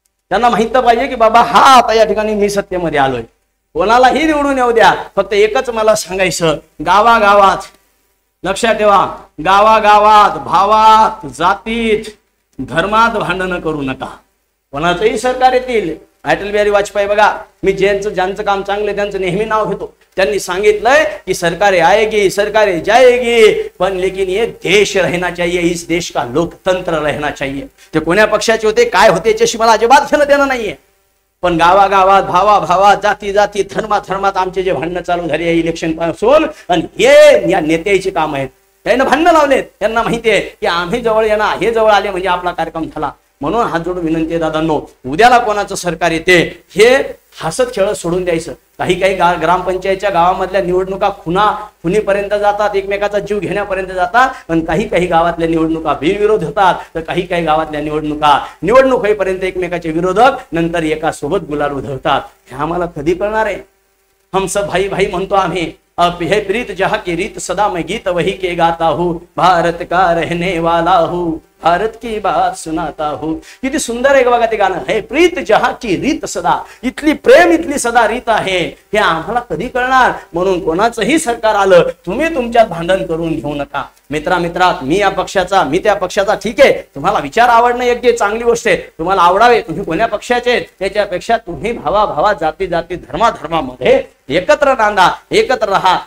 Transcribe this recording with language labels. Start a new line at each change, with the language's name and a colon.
Marathi: त्यांना माहित तर पाहिजे की बाबा हा आता या ठिकाणी मी सत्तेमध्ये आलोय. कोणालाही निवडून येऊ द्या, फक्त एकच मला सांगायचं, गावागावात लक्षात ठेवा, गावागावात भावात, जातीत, धर्मात भांडणं करू नका. कोणाचंही सरकार येतील, अटल बिहारी वाजपेयी बघा, मी ज्यांचं काम चांगलं त्यांचं नेहमी नाव घेतो. त्यांनी सांगितलंय की
Hindi: सरकारें आएगी, सरकारें जाएगी, पण लेकिन ये देश रहना चाहिए, इस देश का लोकतंत्र रहना चाहिए.
Marathi: ते कोण्या पक्षाचे होते, काय होते याच्याशी मला अजिबात घेणं देणं नाहीये. पण गावागावात, भावाभावात, जाती जाती, धर्मात आमचे जे भांडणं चालू झाले आहे इलेक्शन पासून, आणि हे या नेत्याचे काम आहेत. त्यांना भांडणं लावलेत. त्यांना माहिती आहे की आम्ही जवळ येणार, हे जवळ आले म्हणजे आपला कार्यक्रम झाला. म्हणून हात जोडून विनंती आहे दादांनो, उद्याला कोणाचं सरकार येते हे हसत खेळत सोडून द्यायचं. काही ग्रामपंचायतच्या गावामधल्या निवडणुका खुनीपर्यंत जातात, एकमेकाचा जीव घेण्यापर्यंत जातात. पण काही गावातल्या निवडणुका बिनविरोध होतात, तर काही गावातल्या निवडणूक होईपर्यंत एकमेकाचे विरोधक नंतर एका सोबत गुलाल उधळतात. हे आम्हाला कधी कळणार आहे?
Hindi: हम सब भाई भाई
Marathi: म्हणतो आम्ही,
Hindi: अब है प्रीत जहाँ की रीत सदा मैं गीत वही के गाता हूँ, भारत का रहने वाला हूँ, भारत की बात सुनाता हूँ.
Marathi: किती सुंदर आहे बघा ते गाणं. हे
Hindi: प्रीत जहाँ की रीत सदा,
Marathi: इथली प्रेम इथली सदा रीत आहे. हे आम्हाला कधी कळणार? म्हणून कोणाचंही सरकार आलं तुम्ही तुमच्यात भांडण करून घेऊ नका. मित्रात मी या पक्षाचा, मी त्या पक्षाचा, ठीक आहे. तुम्हाला विचार आवडणं एक चांगली गोष्ट आहे, तुम्हाला आवडावे, तुम्ही कोण्या पक्षाचे, त्याच्यापेक्षा तुम्ही भावा जाती धर्मामध्ये एकत्र नांदा, एकत्र राहा.